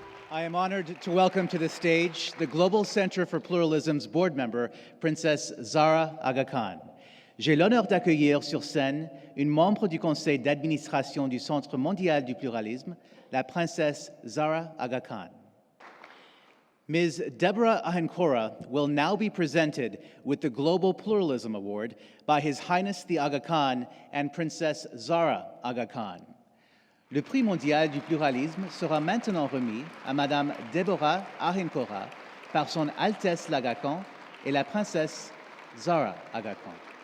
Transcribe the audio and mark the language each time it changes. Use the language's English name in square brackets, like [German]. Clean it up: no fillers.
[English] I am honored to welcome to the stage the Global Center for Pluralism's board member, Princess Zahra Aga Khan. [French] J'ai l'honneur d'accueillir sur scène une membre du conseil d'administration du Centre mondial du pluralisme, la princesse Zahra Aga Khan. [English] Ms. Deborah Ahenkora will now be presented with the Global Pluralism Award by His Highness the Aga Khan and Princess Zahra Aga Khan. [French] Le prix mondial du pluralisme sera maintenant remis à Madame Deborah Ahenkora par Son Altesse l'Aga Khan et la Princesse Zahra Aga Khan.